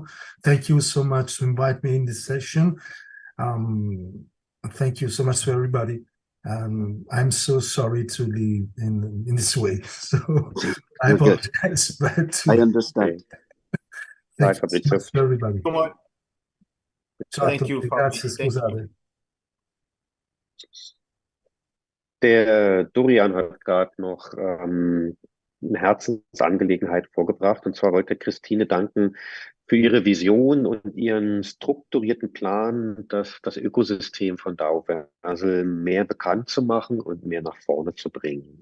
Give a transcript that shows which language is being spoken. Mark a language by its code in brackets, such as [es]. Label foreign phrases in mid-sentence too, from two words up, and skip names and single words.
[en] Thank you so much to invite me in this session. Thank you so much to everybody. I'm so sorry to leave in this way, so I apologize. But I understand. Thank you so much to everybody. [it] Ciao a [en] Thank you, [it] tutti, [en] Fabio. [it] grazie, [en] Thank you. [it] scusate. [de] Der Dorian hat gerade noch eine Herzensangelegenheit vorgebracht. Und zwar wollte Christine danken für ihre Vision und ihren strukturierten Plan, das Ökosystem von DAOVERSAL mehr bekannt zu machen und mehr nach vorne zu bringen.